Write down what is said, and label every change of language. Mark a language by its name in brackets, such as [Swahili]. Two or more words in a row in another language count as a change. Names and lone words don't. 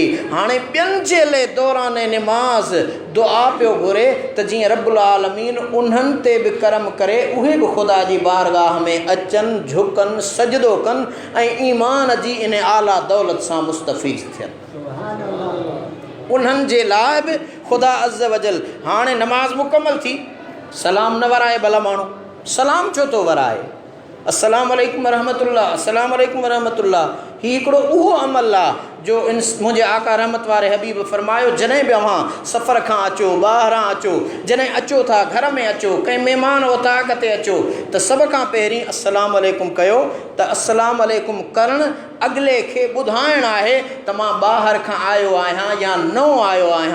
[Sindhi] हाणे ॿियनि जे लाइ दौरान निमाज़ दुआ पियो घुरे त जीअं [Arabic] رب العالمين [Sindhi] उन्हनि ते बि करम करे उहे बि ख़ुदा जी बारगाह में अचनि झुकनि सजदो कनि ऐं ईमान जी इन आला दौलत सां मुस्तफ़ीज़ थियनि। उन्हनि जे लाइ बि ख़ुदा [Arabic] عز وجل [Sindhi] हाणे नमाज़ मुकमल थी सलाम न वराए भला माण्हू सलाम छो थो वराए। [Arabic] السلام عليكم ورحمة الله السلام عليكم ورحمة الله [Sindhi] ही हिकिड़ो उहो अमल आहे जो मुंहिंजे आका रहमत वारे हबीब फरमायो जॾहिं बि अव्हां सफ़र खां अचो ॿाहिरां अचो जॾहिं अचो था घर में अचो कंहिं महिमान वताक ते अचो त सभ खां पहिरीं [Arabic] السلام عليكم [Sindhi] कयो त [Arabic] السلام عليكم [Sindhi] करणु अॻिले खे ॿुधाइणु आहे त मां ॿाहिरि खां आयो आहियां या नओं आयो आहियां।